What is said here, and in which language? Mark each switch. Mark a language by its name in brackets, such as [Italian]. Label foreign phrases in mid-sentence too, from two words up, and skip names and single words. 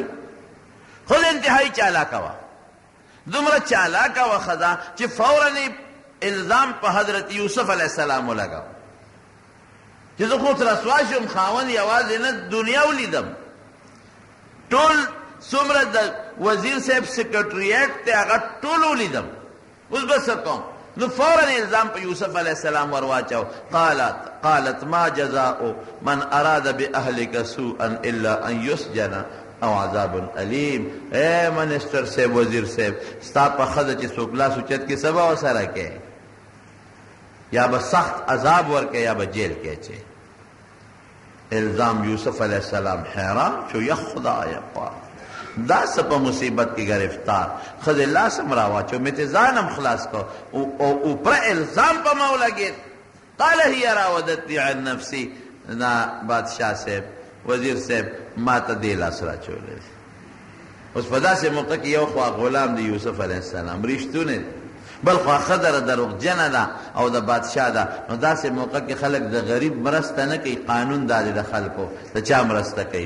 [Pashto] خود انتهایی چالاکه وه، دومره چالاکه وه ښځه چې فوراً الزام په حضرت یوسف [Arabic] علیه السلام [Pashto] ولګاو چې زه خو رسوا شم، خاوند یوازې نه دنیا ولیدم، ټول څومره د وزیر صاحب سیکرټریټ دی هغه ټول ولیدم، اوس به څه کوم؟ نو فوراً الزام په یوسف [Arabic] علیه السلام [Pashto] ورواچو. [Arabic] قالت ما جزاء من اراد باهلک سوءا الا ان يسجن او عذاب علیم. [Pashto] اے منسٹر صاحب، وزیر صاحب، ستا په ښځه چې څوک لاس اوچت کې سبا ورسره کې، یا به سخت عذاب ورکې یا به جیل کې اچې. الزام یوسف [Arabic] علیه السلام [Pashto] حیران شو، یا خدای پاک دا څه په مصیبت کې گرفتار. ښځې لاس هم راواچو، مې ته ځان هم خلاص کو او پر الزام په ما ولګېد. [Arabic] قال هي راودتني عن نفسي. [Pashto] نه بادشاہ صاحب، وزیر صاحب، ما ته دې لاس راچولی. اوس په داسې موقع کې یو خوا غلام د یوسف [Arabic] علیه السلام [Pashto] رښتونی، بل خوا ښځه دروغجنه ده او د بادشاه ده. نو داسې موقع کې خلک د غریب مرسته نه کوي. قانون دا دی د خلکو د چا مرسته کوي؟